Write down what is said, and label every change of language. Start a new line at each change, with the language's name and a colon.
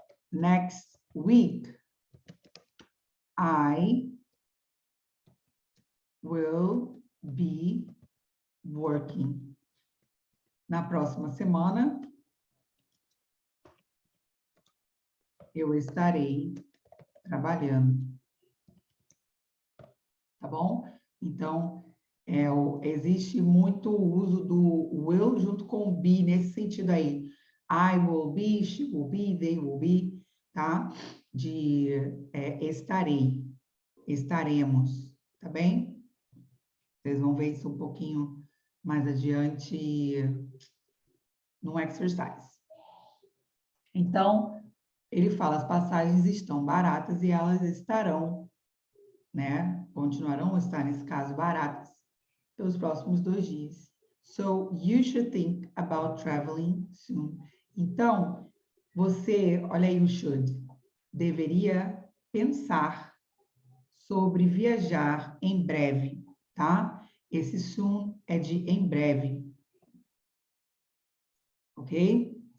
English: Next week, I will be working.
Portuguese: Na próxima semana, eu estarei trabalhando. Tá bom? Então, existe muito o uso do will junto com o be, nesse sentido aí.
English: I will be, she will be, they will be, tá?
Portuguese: De estarei, estaremos, tá bem? Vocês vão ver isso um pouquinho mais adiante no exercise. Então, ele fala, as passagens estão baratas e elas estarão, né? Continuarão a estar, nesse caso, baratas pelos próximos 2 dias.
English: So, you should think about traveling soon.
Portuguese: Então, você, olha aí o should, deveria pensar sobre viajar em breve, tá? Esse soon é de em breve. Ok?